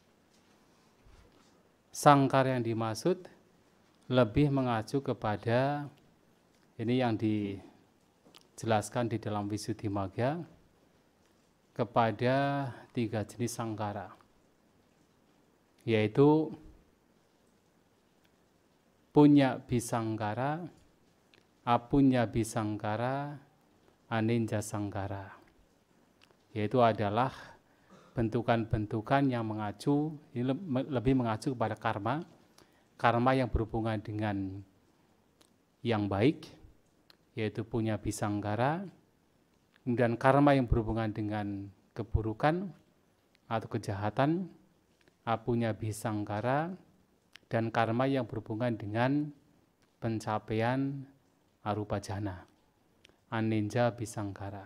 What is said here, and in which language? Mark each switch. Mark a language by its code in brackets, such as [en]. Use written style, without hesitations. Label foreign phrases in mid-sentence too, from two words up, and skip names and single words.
[id] Sangkara yang dimaksud lebih mengacu kepada ini yang dijelaskan di dalam Visuddhimagga kepada 3 jenis sangkara, yaitu [pi] punya bisangkara, apunya bisangkara, aninja sangkara, [id] yaitu adalah bentukan-bentukan yang mengacu, ini lebih mengacu kepada karma yang berhubungan dengan yang baik, yaitu [pi] punya bisangkara, [id] kemudian karma yang berhubungan dengan keburukan atau kejahatan, [pi] apunya bisangkara, [id] dan karma yang berhubungan dengan pencapaian [pi] arupa jana, aninja bisangkara.